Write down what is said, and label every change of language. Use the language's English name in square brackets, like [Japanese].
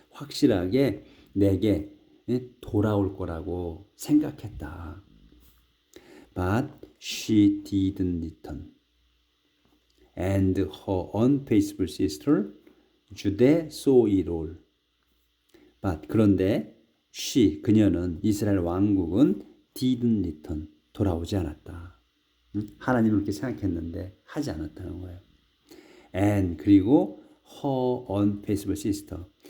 [Korean] 확실하게 내게 돌아올 거라고 생각했다. [English] But she didn't return. And her unfaithful sister Judah saw it all. [Korean] But 그런데 그녀는 이스라엘 왕국은 [English] didn't return. [Korean] 돌아오지 않았다. 하나님은 그렇게 생각했는데 하지 않았다는 거예요. [English] And [Korean] 그리고 [English] her unfaithful sister.